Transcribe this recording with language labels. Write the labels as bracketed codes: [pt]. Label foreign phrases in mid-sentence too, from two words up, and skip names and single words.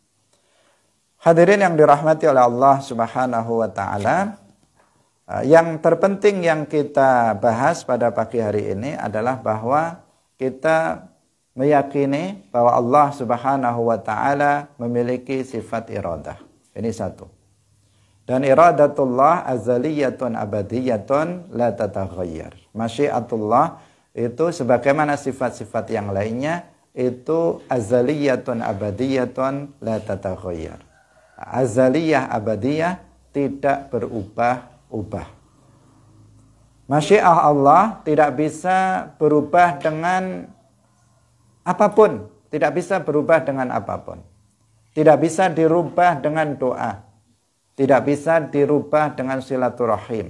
[id] Hadirin yang dirahmati oleh Allah [ar] سبحانه وتعالى, [id] yang terpenting yang kita bahas pada pagi hari ini adalah bahwa kita meyakini bahwa Allah [ar] سبحانه وتعالى [id] memiliki sifat iradah. Ini satu. [ar] Dan إرادة الله أزلية أبدية لا تتغير. [id] Masyiatullah itu sebagaimana sifat-sifat yang lainnya itu [ar] أزلية أبدية لا تتغير. أزلية أبدية [id] tidak berubah-ubah. Masyiah Allah tidak bisa berubah dengan apapun, tidak bisa berubah dengan apapun. Tidak bisa dirubah dengan doa. Tidak bisa dirubah dengan silaturahim.